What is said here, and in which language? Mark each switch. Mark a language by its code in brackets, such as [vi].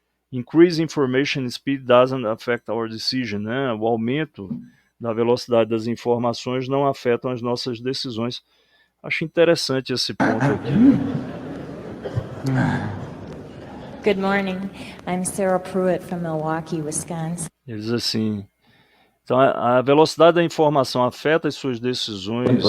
[en] Increase information speed doesn't affect our decision, né? [pt] O aumento da velocidade das informações não afetam as nossas decisões. Acho interessante esse ponto aqui. [en] Good morning. I'm Sarah Pruitt from Milwaukee, Wisconsin. [pt] Ele diz assim, então a velocidade da informação afeta as suas decisões.